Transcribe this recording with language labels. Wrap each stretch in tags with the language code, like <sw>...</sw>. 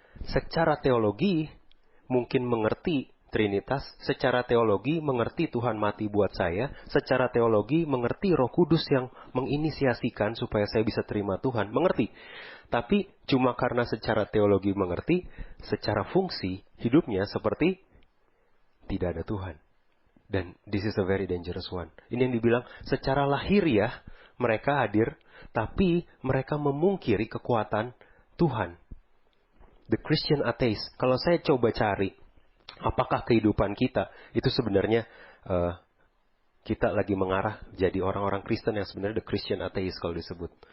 <id>Secara teologi mungkin mengerti Trinitas, secara teologi mengerti Tuhan mati buat saya, secara teologi mengerti Roh Kudus yang menginisiasikan supaya saya bisa terima Tuhan, mengerti. Tapi cuma karena secara teologi mengerti, secara fungsi hidupnya seperti tidak ada Tuhan.</id> <en>Dan this is a very dangerous one.</en> <id>Ini yang dibilang secara lahiriah mereka hadir, tapi mereka memungkiri kekuatan Tuhan.</id> <en>The Christian atheist.</en> <id>Kalau saya coba cari, apakah kehidupan kita itu sebenarnya kita lagi mengarah jadi orang-orang Kristen yang sebenarnya</id> <en>the Christian atheist</en> <id>kalau disebut.</id>